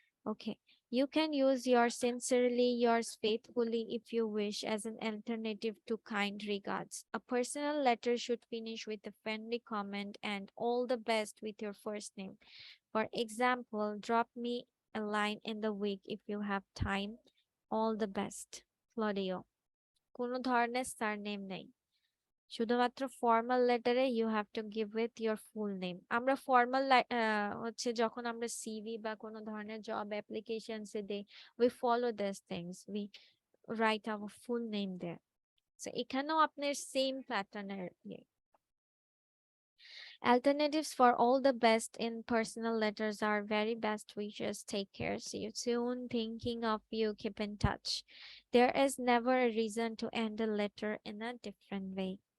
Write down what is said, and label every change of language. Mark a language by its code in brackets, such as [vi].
[en] Okay, you can use your sincerely, yours faithfully if you wish as an alternative to kind regards. A personal letter should finish with a friendly comment and all the best with your first name. For example, drop me a line in the week if you have time. All the best, Claudio. [bn] কোনো ধরনের surname নেই, শুধুমাত্র formal লেটারে [en] You have to give with your full name. [bn] আমরা formal হচ্ছে যখন আমরা CV বা কোনো ধরনের জব অ্যাপ্লিকেশনসে দেই, [en] We follow this things, we write our full name there. [bn] So এখানেও আপনার সেম প্যাটার্নের ইয়ে। [en] Alternatives for all the best in personal letters are very best wishes, take care, see you soon, thinking of you, keep in touch. There is never a reason to end a letter in a different way.